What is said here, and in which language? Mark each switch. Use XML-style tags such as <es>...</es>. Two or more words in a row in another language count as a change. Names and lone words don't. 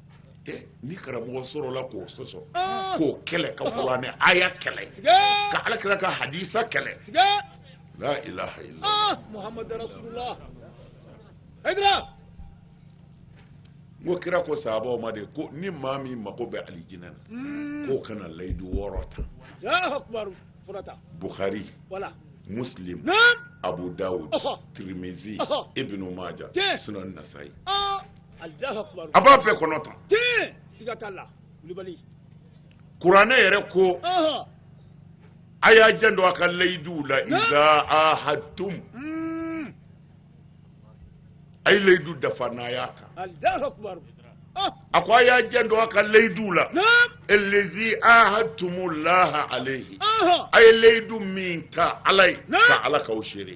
<bm>ni karamɔgɔ sɔrɔla k'o sɔsɔ k'o kɛlɛ ka kuranɛ aya kɛlɛ ka alakira ka hadisa kɛlɛ</bm> <ar>لا إله إلا الله محمد رسول الله haydara</ar> <bm>n ko kira ko sahabaw ma de ko ni maa min mago bɛ alijinɛ na k'o kana layidu 6 ta</bm> <ar>الله أكبر furata bukhari wala muslim abu dawud tirmizi ibn majah sunan nasai الله أكبر</ar> <bm>a b'a bɛɛ kɔnɔ tan siga t'a la wulibali kuranɛ yɛrɛ ko a y'a janto a ka layiduw la</bm> <ar>إذا عاهدتم</ar> <bm>a ye layidu dafa n'a y'a ta</bm> <ar>الله أكبر</ar> <bm>a ko a y'a janto a ka layiduw la</bm> <ar>الذي عاهدتم الله عليه</ar> <bm>a ye layidu min ta ala ye ka ala k'aw seere</bm>